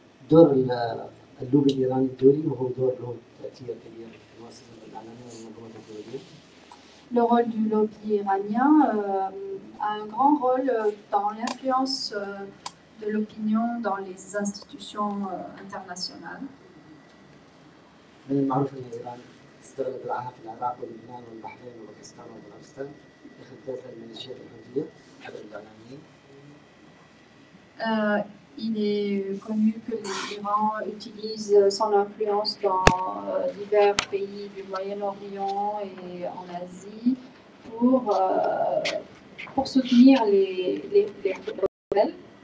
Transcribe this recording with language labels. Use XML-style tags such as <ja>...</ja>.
<ar>دور اللوبي الإيراني الدولي وهو دور له تأثير كبير في المؤسسات الإعلامية والمنظمات الدولية.</ar> <fr>Le rôle du lobby iranien a un grand rôle dans l'influence de l'opinion dans les institutions internationales.</fr> <ar>من المعروف أن إيران استغلت دراعها في العراق ولبنان والبحرين وباكستان وأفغانستان لخدمات الميليشيات الحوثية عبر الإعلاميين.</ar> <fr>Il est connu que l'Iran utilise son influence dans divers pays du Moyen-Orient et en Asie pour soutenir les rebelles.</fr>